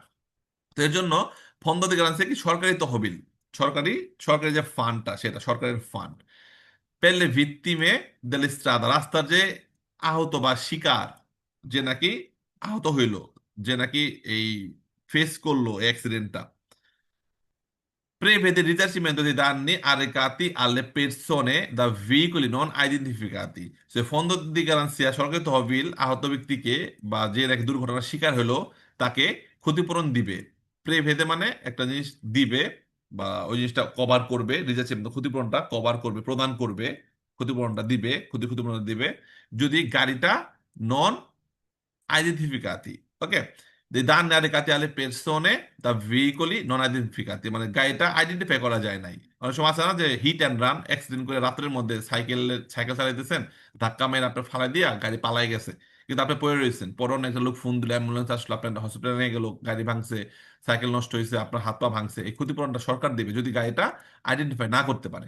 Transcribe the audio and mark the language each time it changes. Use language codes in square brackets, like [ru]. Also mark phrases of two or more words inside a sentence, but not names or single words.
[bn] তো এর জন্য [it] fondo de garanzia [bn] কি সরকারি তহবিল, সরকারি সরকারি যে ফান্ডটা সেটা সরকারের ফান্ড। [it] pele vittime del strada, [bn] রাস্তার যে আহত বা শিকার, যে নাকি আহত হইল, যে নাকি এই ফেস করলো অ্যাক্সিডেন্টটা, [it] prevede il risarcimento dei danni arrecati alle persone da veicoli non identificati. [bn] সে [it] fondo di garanzia [bn] সরকারি তহবিল আহত ব্যক্তিকে বা যে নাকি দুর্ঘটনার শিকার হলো তাকে ক্ষতিপূরণ দিবে। প্রেভেদে মানে একটা জিনিস দিবে বা ওই জিনিসটা কভার করবে, রিজার্ভ ক্ষতিপূরণটা কভার করবে, প্রদান করবে, ক্ষতিপূরণটা দিবে, ক্ষতিপূরণ দিবে যদি গাড়িটা [it] non identificati, [bn] ok? [it] dei danni arrecati alle persone da veicoli non identificati, [bn] মানে গাড়িটা আইডেন্টিফাই করা যায় নাই। অনেক সময় আছে না যে হিট অ্যান্ড রান, অ্যাক্সিডেন্ট করে রাত্রের মধ্যে সাইকেল চালাইতেছেন, ধাক্কা মেরে আপনার ফালাই দিয়া গাড়ি পালাই গেছে, কিন্তু আপনি পড়ে রয়েছেন, পরনে একটা লোক ফোন দিলে অ্যাম্বুলেন্স আসলো, আপনার হসপিটালে নিয়ে গেল, গাড়ি ভাঙছে, সাইকেল নষ্ট হয়েছে, আপনার হাত পা ভাঙছে, এই ক্ষতিপূরণটা সরকার দিবে যদি গাড়িটা আইডেন্টিফাই না করতে পারে।